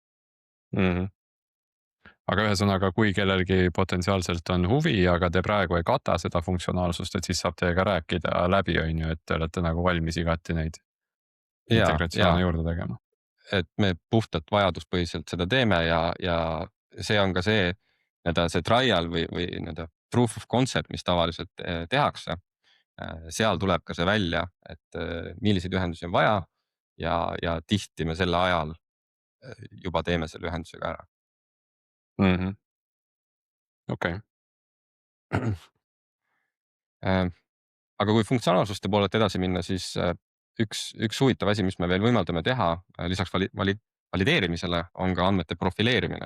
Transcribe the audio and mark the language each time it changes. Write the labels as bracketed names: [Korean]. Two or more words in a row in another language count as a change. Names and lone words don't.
[Estonian] Aga ühesõnaga, kui kellelgi potentsiaalselt on huvi, aga te praegu ei kata seda funktsionaalsust, et siis saab teiega rääkida läbi, on ju, et te olete nagu valmis igati neid integratsioone juurde tegema. Et me puhtalt vajaduspõhiselt seda teeme ja see on ka see trial või [English] proof of concept, [Estonian] mis tavaliselt tehakse. Seal tuleb ka see välja, et milliseid ühendusi on vaja ja tihti me selle ajal juba teeme selle ühendusega ära. Okei. Aga kui funktsionaalsuste poolelt edasi minna, siis üks huvitav asi, mis me veel võimaldame teha lisaks valideerimisele, on ka andmete profileerimine.